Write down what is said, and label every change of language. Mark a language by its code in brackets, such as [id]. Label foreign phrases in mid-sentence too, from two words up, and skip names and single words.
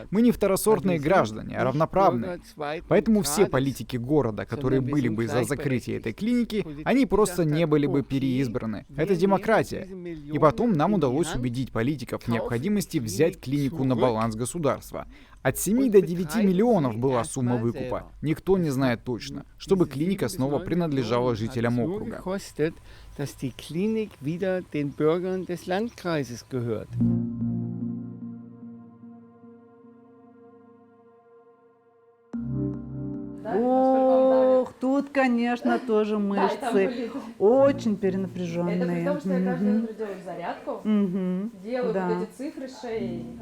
[ru] Мы не второсортные граждане, а равноправные. Поэтому все политики города, которые были бы за закрытие этой клиники, они просто не были бы переизбраны. Это демократия. И потом нам удалось убедить политиков в необходимости взять клинику на баланс государства. От 7 до 9 миллионов была сумма выкупа. Никто не знает точно, чтобы клиника снова принадлежала жителям округа. [de] Dass die Klinik wieder den Bürgern des Landkreises gehört. [ru] Ох, тут, конечно, тоже мышцы очень перенапряженные. Это потому, что я каждое утро делаю зарядку, делаю вот эти цифры шеи.